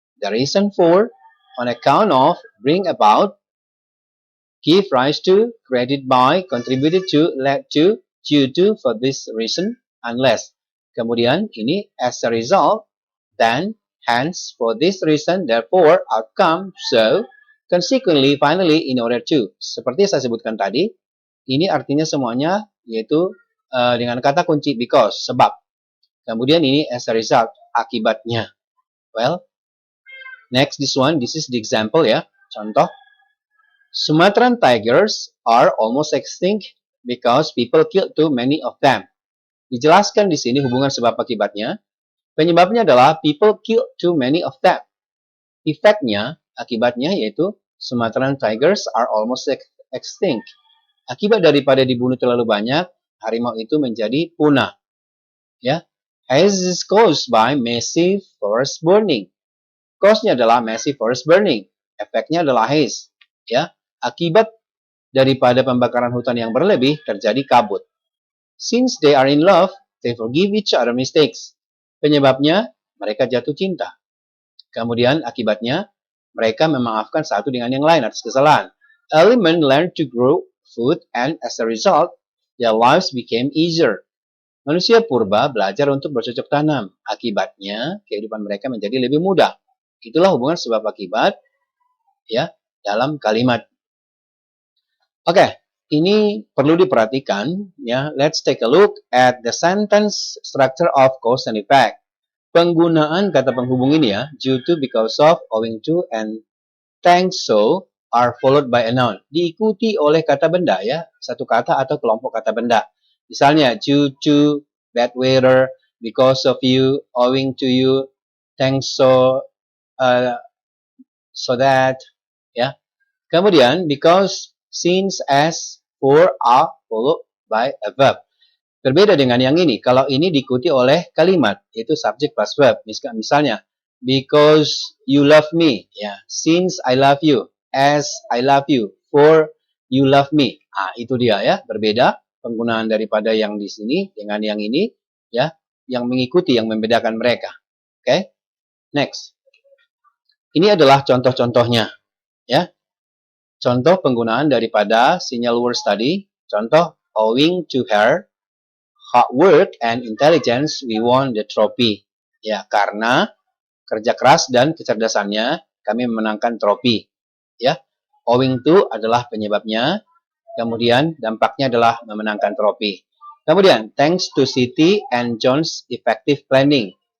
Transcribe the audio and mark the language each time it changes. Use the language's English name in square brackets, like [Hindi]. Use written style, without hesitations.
[English] The reason for, on account of, bring about, give rise to, created by, contributed to, led to, due to, for this reason, unless. [Indonesian] Kemudian ini [English] as a result, then, hence, for this reason, therefore, outcome, so, consequently, finally, in order to. [Indonesian] Seperti saya sebutkan tadi, ini artinya semuanya yaitu dengan kata kunci because, sebab. Kemudian ini [English] as a result, [Indonesian] akibatnya. [English] Well, next this one, this is the example ya, contoh. Sumatran tigers are almost extinct because people killed too many of them. [Indonesian] Dijelaskan di sini hubungan sebab akibatnya. Penyebabnya adalah [English] people killed too many of them. [Indonesian] Efeknya, akibatnya yaitu [English] Sumatran tigers are almost extinct. [Indonesian] Akibat daripada dibunuh terlalu banyak, harimau itu menjadi punah. [English] Ya, haze is caused by massive forest burning. Cause-nya adalah massive forest burning. [Indonesian] Efeknya adalah haze. Ya, akibat daripada pembakaran hutan yang berlebih terjadi kabut. [English] Since they are in love, they forgive each other mistakes. [Indonesian] Penyebabnya, mereka jatuh cinta. Kemudian akibatnya, mereka memaafkan satu dengan yang lain atas kesalahan. [English] Element learned to grow food and as a result, their lives became easier. [Indonesian] Manusia purba belajar untuk bercocok tanam. Akibatnya, kehidupan mereka menjadi lebih mudah. Itulah hubungan sebab akibat ya dalam kalimat. Oke, ini perlu diperhatikan ya. [English] Let's take a look at the sentence structure of cause and effect. [Indonesian] Penggunaan kata penghubung ini ya, [English] due to, because of, owing to, and thanks so are followed by a noun. [Indonesian] Diikuti oleh kata benda ya, satu kata atau kelompok kata benda. [English] Misalnya, due to, bad weather, because of you, owing to you, thanks so, so that, ya. Kemudian, because, since, as, for, are followed by a verb. [Indonesian] Berbeda dengan yang ini. Kalau ini diikuti oleh kalimat, yaitu subject plus verb. [English] Misalnya, because you love me, ya. Since I love you, as I love you, for you love me. [Indonesian] Ah, itu dia ya, berbeda penggunaan daripada yang di sini dengan yang ini, ya, yang mengikuti, yang membedakan mereka. Oke, next. Ini adalah contoh-contohnya, ya. Contoh penggunaan daripada sinyal words tadi. [English] Contoh, owing to her hard work and intelligence, we won the trophy. [Indonesian] Ya, karena kerja keras dan kecerdasannya, kami memenangkan trofi. Ya, owing to adalah penyebabnya. Kemudian dampaknya adalah memenangkan trofi. [English] Kemudian, thanks to Siti and John's effective planning.